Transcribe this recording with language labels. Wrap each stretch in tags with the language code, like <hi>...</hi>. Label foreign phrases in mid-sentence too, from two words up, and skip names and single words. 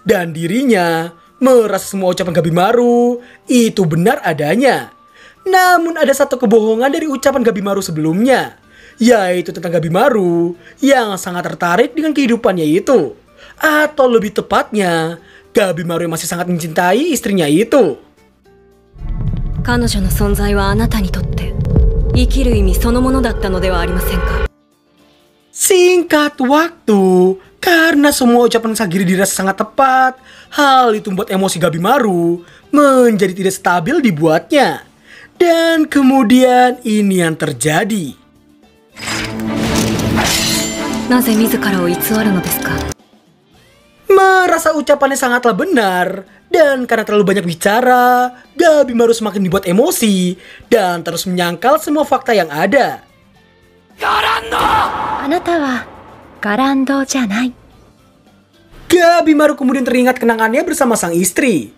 <id>dan dirinya merasa semua ucapan Gabimaru itu benar adanya. Namun ada satu kebohongan dari ucapan Gabimaru sebelumnya, yaitu tentang Gabimaru yang sangat tertarik dengan kehidupannya itu. Atau lebih tepatnya, Gabimaru yang masih sangat mencintai istrinya itu.</id> <ja>彼女の存在はあなたにとって生きる意味そのものだったのではありませんか?</ja> <id>Singkat waktu, karena semua ucapan Sagiri dirasa sangat tepat, hal itu membuat emosi Gabimaru menjadi tidak stabil dibuatnya. Dan kemudian ini yang terjadi.</id> <ja>なぜ自らを偽るのですか?</ja> <id>Merasa ucapannya sangatlah benar, dan karena terlalu banyak bicara, Gabimaru semakin dibuat emosi dan terus menyangkal semua fakta yang ada. Gabimaru kemudian teringat kenangannya bersama sang istri.</id>